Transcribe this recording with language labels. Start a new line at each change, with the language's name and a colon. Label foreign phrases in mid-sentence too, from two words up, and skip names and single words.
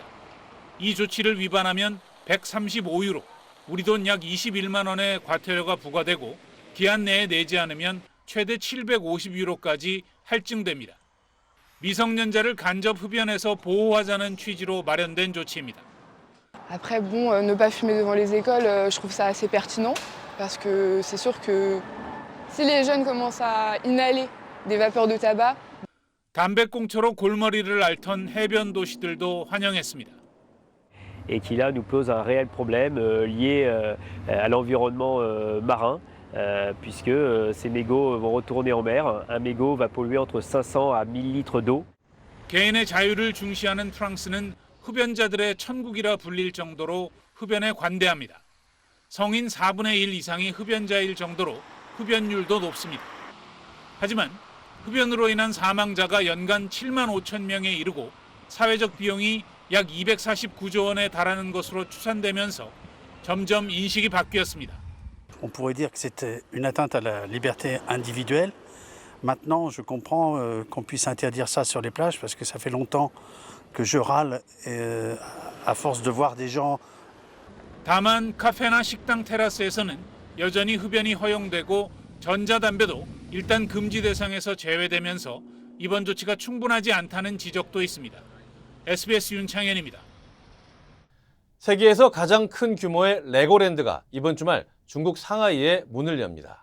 Korean: 이 조치를 위반하면 135유로, 우리 돈 약 21만 원의 과태료가 부과되고 기한 내에 내지 않으면 최대 750유로까지 할증됩니다. 미성년자를 간접 흡연에서 보호하자는 취지로 마련된 조치입니다.
French: Après, bon, ne pas fumer devant les écoles, je trouve ça assez pertinent parce que c'est sûr que si les jeunes commencent à inhaler des vapeurs de tabac.
Korean: 담배꽁초로 골머리를 앓던 해변 도시들도 환영했습니다.
French: Et qui là nous pose un réel problème lié à l'environnement marin. Puisque ces mégots vont retourner en mer. Un mégot va polluer entre 500 à 1000 litres d'eau.
Korean: 개인의 자유를 중시하는 프랑스는 흡연자들의 천국이라 불릴 정도로 흡연에 관대합니다. 성인 4분의 1 이상이 흡연자일 정도로 흡연율도 높습니다. 하지만 흡연으로 인한 사망자가 연간 7만 5천 명에 이르고 사회적 비용이 약 249조 원에 달하는 것으로 추산되면서 점점 인식이 바뀌었습니다.
French: On pourrait dire que c'était une atteinte à la liberté individuelle. Maintenant, je comprends qu'on puisse interdire ça sur les plages parce que ça fait longtemps que je râle à force de voir des gens.
Korean: 다만 카페나 식당 테라스에서는 여전히 흡연이 허용되고 전자담배도 일단 금지 대상에서 제외되면서 이번 조치가 충분하지 않다는 지적도 있습니다. SBS 윤창현입니다. 세계에서 가장 큰 규모의 레고랜드가 이번 주말 중국 상하이에 문을 엽니다.